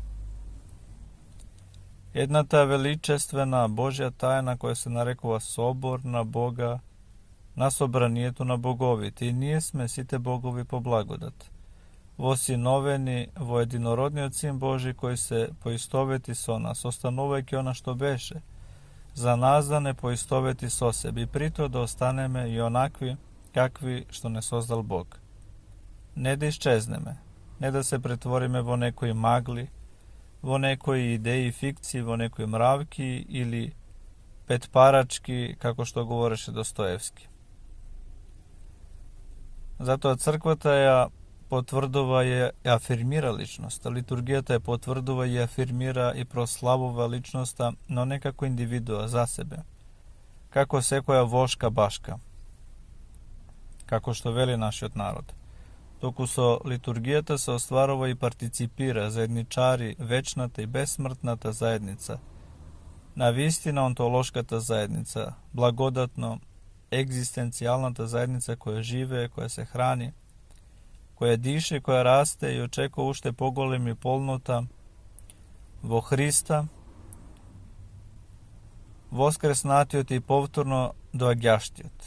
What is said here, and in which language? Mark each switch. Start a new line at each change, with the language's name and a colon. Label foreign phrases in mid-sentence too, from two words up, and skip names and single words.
Macedonian: Едната величествена Божја тајна која се нарекува собор на Бога, на собранието на боговите, и ние сме сите богови по благодат, восиновени во единородниот Син Божи кој се поистовети со нас, останувајќи она што беше, за нас да не поистовети со себе, и прито да останеме и онакви какви што не создал Бог. Не да исчезнеме, не да се претвориме во некој магли, во некој идеји фикцији, во некој мравки или петпарачки, како што говореше Достојевски. Зато црквата је потврдова је афирмира личност, а литургијата је потврдова и афирмира и прославова личноста, но не како индивидуа за себе, како секоја вошка башка, како што вели нашиот народ. Доку со литургијата се остварува и партиципира заедничари вечната и бесмртната заедница, навистина онтолошката заедница, благодатно egzistencijalната заедница која живее, која се храни, која дише, која расте и очекува уште поголеми полнота во Христа, воскреснатиот и повторно доаѓаштиот.